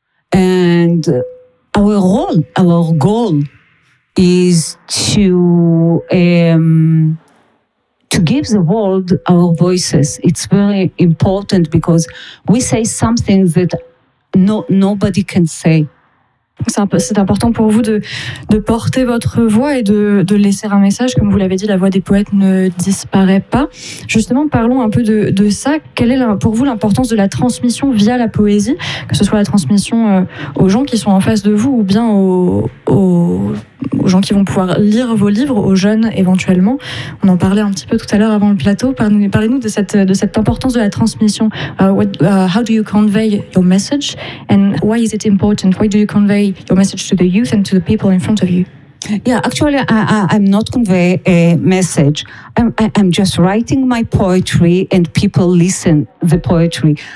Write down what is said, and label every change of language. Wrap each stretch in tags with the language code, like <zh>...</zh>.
<en>And our goal is to give the world our voices. It's very important because we say something that nobody can say.</en> <fr>C'est important pour vous de porter votre voix et de laisser un message. Comme vous l'avez dit, la voix des poètes ne disparaît pas. Justement, parlons un peu de ça. Quelle est pour vous l'importance de la transmission via la poésie, que ce soit la transmission aux gens qui sont en face de vous ou bien aux gens qui vont pouvoir lire vos livres, aux jeunes éventuellement. On en parlait un petit peu tout à l'heure avant le plateau. Parlez-nous de cette importance de la transmission.</fr> <en>How do you convey your message and why is it important? Why do you convey your message to the youth and to the people in front of you? Yeah, actually, I'm not conveying a message. I'm just writing my poetry and people listen the poetry.</en>